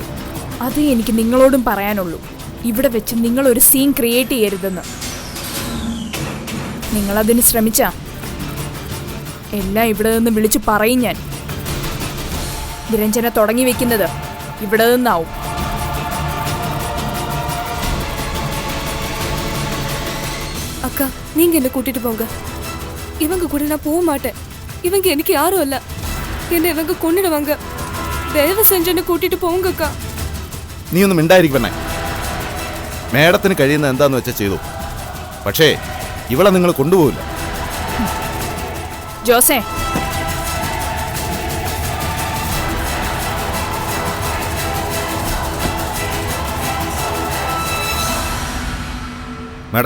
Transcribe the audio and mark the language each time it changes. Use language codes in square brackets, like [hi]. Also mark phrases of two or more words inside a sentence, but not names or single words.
[ml] അത് എനിക്ക് നിങ്ങളോടും പറയാനുള്ളൂ. ഇവിടെ വെച്ച് നിങ്ങൾ ഒരു സീൻ ക്രിയേറ്റ് ചെയ്യരുതെന്ന്. നിങ്ങളതിന് ശ്രമിച്ചാ എല്ലാം ഇവിടെ നിന്ന് വിളിച്ചു പറയും ഞാൻ. നിരഞ്ജന തുടങ്ങി വെക്കുന്നത് ഇവിടെ നിന്നാവും. [ta] அக்கா நீங்க என்ன கூட்டிட்டு போங்க. இவங்க கூட நான் போக மாட்டேன். இவங்க எனக்கு யாரும் இல்ல. என்ன இவங்க கொன்னிடுவாங்க. தயவு செஞ்சு என்னை கூட்டிட்டு போவுக அக்கா. [ml] നീ ഒന്നും മിണ്ടായിരിക്കണേ. മാഡത്തിന് കഴിയുന്ന എന്താന്ന് വെച്ചാൽ ചെയ്തു. പക്ഷേ ഇവളെ നിങ്ങൾ കൊണ്ടുപോകില്ല. ജോസേ, മാഡം,